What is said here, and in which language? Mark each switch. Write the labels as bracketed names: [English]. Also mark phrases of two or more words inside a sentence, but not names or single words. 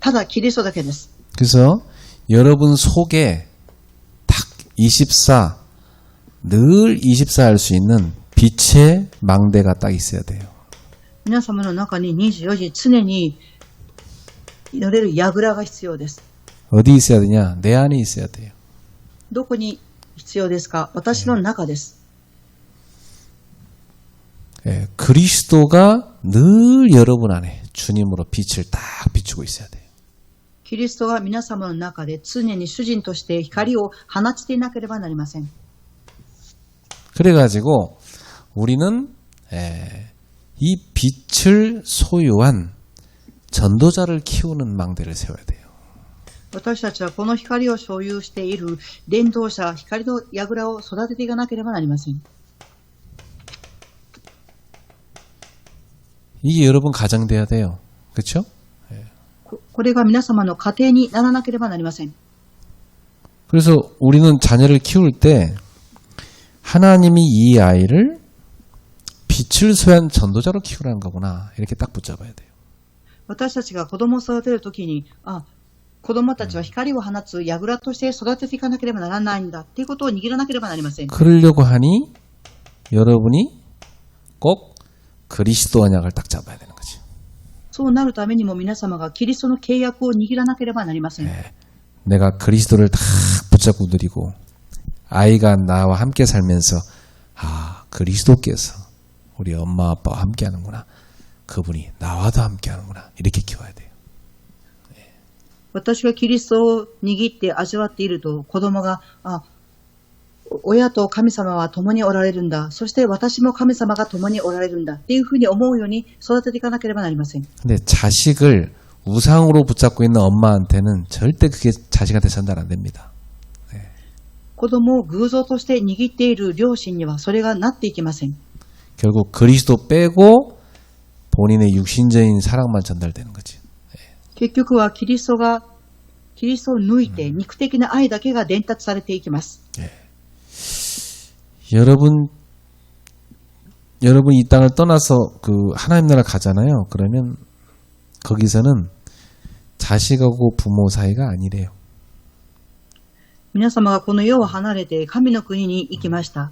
[Japanese] ただキリストだけです。 [Korean] 그래서 여러분 속에 딱 24, 늘 24 할 수 있는 빛의 망대가 딱 있어야 돼요. [Japanese] 皆様の中に24時常に祈れる櫓が必要です。 [Korean] 어디 있어야 되냐? 내 안에 있어야 돼요. [Japanese] どこに必要ですか？私の中です。 [Korean] 예, 그리스도가 늘 여러분 안에 주님으로 빛을 딱 비추고 있어야 돼요. [Japanese] キリストが皆様の中で常に主人として光を放ちていなければなりません。 [Korean] 그래가지고 우리는 이 빛을 소유한 전도자를 키우는 망대를 세워야 돼요. [Japanese] 私たちはこの光を所有している伝道者、光の櫓を育てていかなければなりません。 [Korean] 이게 여러분 가정 돼야 돼요. 그렇죠? [Japanese] これが皆様の家庭にならなければなりません。 [Korean] 그래서 우리는 자녀를 키울 때 하나님이 이 아이를 빛을 소유한 전도자로 키우라는 거구나. 이렇게 딱 붙잡아야 돼요. [Japanese] 私たちが子供を育てるときに、子供たちは光を放つ櫓として育てていかなければならないんだっていうことを握らなければなりません。 [Korean] 그러려고 하니 여러분이 꼭 그리스도 언약을 딱 잡아야 되는 거지. [Japanese] そうなるためにも皆様がキリストの契約を握らなければなりません。 [Korean] 내가 그리스도를 딱 붙잡고 누리고 아이가 나와 함께 살면서 그리스도께서 우리 엄마 아빠와 함께 하는구나. 그분이 나와도 함께 하는구나. 이렇게 키워야 돼요. [Japanese] 私がキリストを握って味わっていると子供が、 親と神様は共におられるんだ。そして私も神様が共におられるんだ。っていうふうに思うように育てていかなければなりません。 [Korean] 근데 자식을 우상으로 붙잡고 있는 엄마한테는 절대 그게 자식한테 전달 안 됩니다. [Japanese] 子供を偶像として握っている両親にはそれがなっていきません。 [Korean] 결국 그리스도 빼고 본인의 육신적인 사랑만 전달되는 거지. [Japanese] 結局はキリストを抜いて肉的な愛だけが伝達されていきます。 [Korean] 여러분 이 땅을 떠나서 그 하나님 나라 가잖아요. 그러면 거기서는 자식하고 부모 사이가 아니래요. [Japanese] 皆様がこの世を離れて神の国に行きました。